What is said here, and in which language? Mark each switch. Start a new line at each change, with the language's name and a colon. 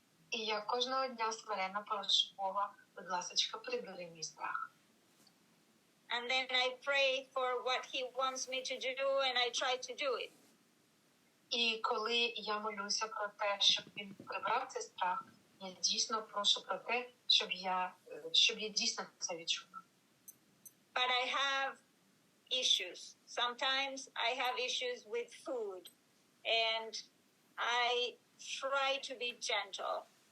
Ukrainian: І я кожного дня смиренно прошу Бога, будь ласочка, прибери мій страх.
English: And then I pray for what he wants me to do, and I try to do it.
Ukrainian: І коли я молюся про те, щоб він прибрав цей страх, я дійсно прошу про те, щоб я дійсно це відчула.
English: But I have issues. Sometimes I have issues with food, and I try to be gentle.